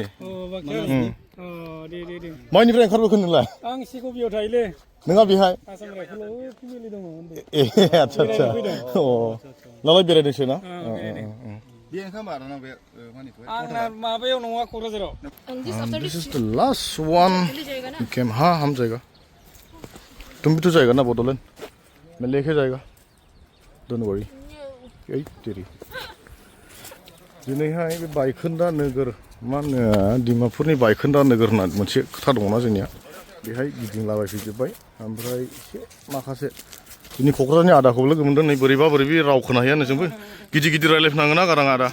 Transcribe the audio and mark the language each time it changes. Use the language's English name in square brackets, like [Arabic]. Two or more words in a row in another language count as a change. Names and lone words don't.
[Bodo] बाक्सानि दे मानिफ्राय ओंखारबोखो नोंलाय आं सिकबियाव थायोलै नोंहा बेहाय आसाम रायफोलाव फेमिलि दङ उन्दै ए आच्छा अ नालाय बेरायदोंसो ना बे ओंखाम आरोना बे मानिखौ आंना माबायाव नङा क'क्राझाराव [English] And this after This this. is the last one [Hindi] जाएगा ना? [Bodo] came [Hindi] हाँ हम जाएगा तुम भी तो जाएगा ना बोडोलैंड मैं लेके जाएगा [English] don't worry [Bodo] ओइ तेरी दिनैहाय बे बायखोन्दा नोगोर मा होनो डिमापुरनि बायखोन्दा नोगोर होनना मोनसे खोथा दङना जोंनिया बेहाय गिदिंलाबायफैजोब्बाय ओमफ्राय एसे माखासे जोंनि क'क्राझारनि आदाखौबो लोगो मोनदों नै बोरैबा राव खोनाहैया नोंजोंबो गिदिर गिदिर रायलायफिनांगोन ना गारां आदा